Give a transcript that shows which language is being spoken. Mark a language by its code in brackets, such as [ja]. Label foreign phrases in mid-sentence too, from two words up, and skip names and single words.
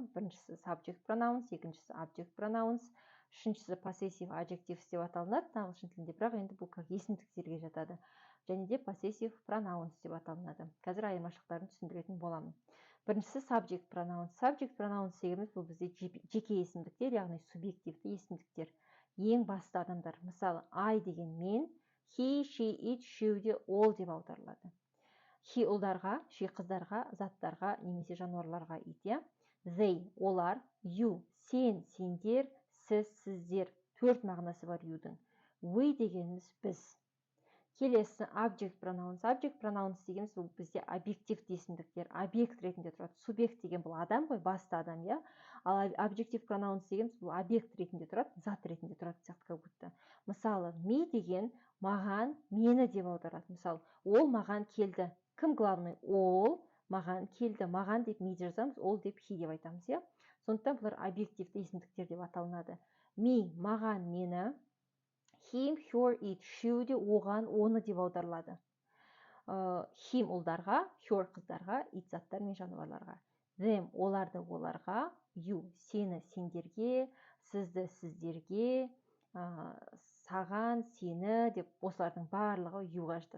[kk] Біріншісі [en] subject pronouns, [kk] екіншісі [en] object pronouns, [kk] үшіншісі [en] possessive adjectives [kk] деп аталынады ағылшын тілінде, бірақ енді бұл как есімдіктерге жатады. Және де [en] possessive pronouns [kk] деп аталынады. Қазір айырмашылықтарын түсіндіретін боламын. Біріншісі [en] subject pronouns. Subject pronouns [kk] дегеніміз бұл бізде жеке есімдіктер, яғни субъективті есімдіктер. Ең басты адамдар. Мысалы, I деген мен, [en] he, she, it, she [kk] де all деп аударылады. He ұлдарға, she қыздарға, заттарға немесе жануарларға it. They олар, you сен, сендер, сіз, сіздер. Төрт мағынасы бар you'дің. We дегеніміз біз. Келесі [en] object pronouns. Object pronouns [kk] дегеніміз бұл бізде объективті есімдіктер, объект ретінде тұрады. Субъект деген бұл адам ғой, басты адам, иә. Ал [en] objective pronouns [kk] дегеніміз бұл объект ретінде тұрады, зат ретінде тұрады сияқты [ru] как будто. [kk] Мысалы, me деген маған, мені деп аударады. Мысалы, ол маған келді. Кім главный? Ол маған келді. Маған деп me жазамыз, ол деп he деп айтамыз, иә. Сондықтан бұлар объективті есімдіктер деп аталынады. Me маған, мені. [en] Him, her, it, she [kk] де оған, оны деп аударылады. Him ұлдарға, her қыздарға, it заттар мен жануарларға. Them оларды оларға, you сені сендерге, сізді сіздерге, саған, сені деп осылардың барлығы youға жатады.